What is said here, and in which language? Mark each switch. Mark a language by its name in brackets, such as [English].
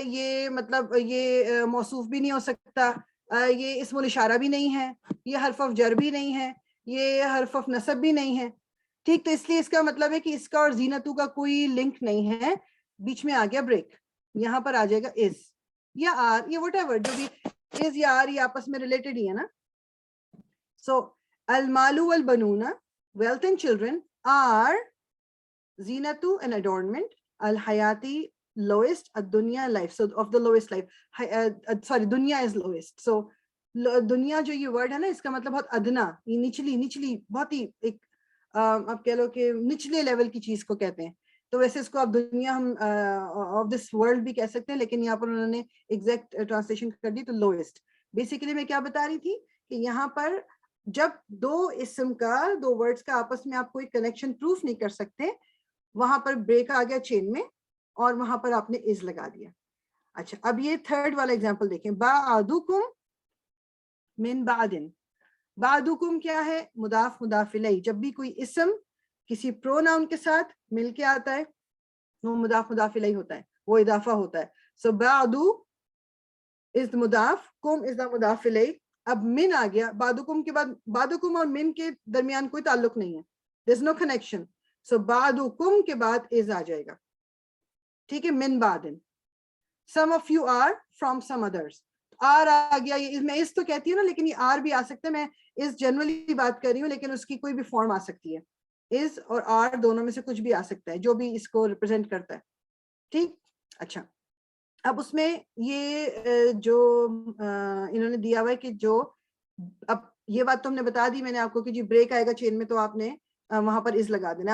[Urdu] یہ مطلب یہ موصوف بھی نہیں ہو سکتا, یہ اسم الاشارہ بھی نہیں ہے, یہ حرف آف جر بھی نہیں ہے, یہ حرف آف نصب بھی نہیں ہے, ٹھیک. تو اس لیے اس کا مطلب ہے کہ اس کا اور زینتو کا کوئی لنک نہیں ہے. بیچ میں آ گیا بریک, یہاں پر آ جائے گا از یا آر یا وٹ ایور, جو بھی از یا آر یہ آپس میں ریلیٹڈ ہی ہے نا. [English] so [Arabic] المال والبنون, [English] wealth and children, are zinatu and adornment, al-hayati lowest, ad-dunya life, so of the lowest life, sorry, dunya is lowest. [Urdu] So dunya جو یہ word ہے نا, اس کا مطلب بہت ادنا, یہ نچلی بہت ہی ایک آپ کہہ لو کہ نچلے لیول کی چیز کو کہتے ہیں. تو ویسے اس کو آپ دنیا ہم آف دس ورلڈ بھی کہہ سکتے ہیں, لیکن یہاں پر انہوں نے ایگزیکٹ ٹرانسلیشن کر دی تو لوئسٹ. بیسیکلی میں کیا بتا رہی تھی کہ یہاں پر جب دو اسم کا, دو ورڈز کا آپس میں آپ کوئی کنیکشن پروف نہیں کر سکتے, وہاں پر بریک آ گیا چین میں, اور وہاں پر آپ نے از لگا دیا. اچھا, اب یہ تھرڈ والا ایگزامپل دیکھیں, [Arabic] بعدکم من بعدن. [Urdu] بعدکم کیا ہے, مضاف مضاف الیہ. جب بھی کوئی اسم کسی پروناؤن کے ساتھ مل کے آتا ہے وہ مضاف مضاف الیہ ہوتا ہے, وہ اضافہ ہوتا ہے. [English] So بعدو is مضاف, کم از دا مضاف الیہ. [Urdu] اب من آ گیا, بعدکم کے بعد, بعدکم اور من کے درمیان کوئی تعلق نہیں ہے, [English] there is no connection. [Urdu] So بعدکم کے بعد از آ جائے گا, ٹھیک ہے, [Arabic] من بعدن. [English] Some of you are from some others. [Urdu] Are آ گیا, یہ میں اس تو کہتی ہوں نا, لیکن یہ آر بھی آ سکتا ہے. میں اس جنرلی بات کر رہی ہوں, لیکن اس کی کوئی بھی فارم آ سکتی ہے. از اور آر دونوں میں سے کچھ بھی آ سکتا ہے, جو بھی اس کو ریپرزینٹ کرتا ہے, ٹھیک. اچھا, اب اس میں یہ جو انہوں نے دیا ہوا ہے کہ جو, اب یہ بات تو ہم نے بتا دی میں نے آپ کو کہ جی بریک آئے گا چین میں تو آپ نے وہاں پر از لگا دینا.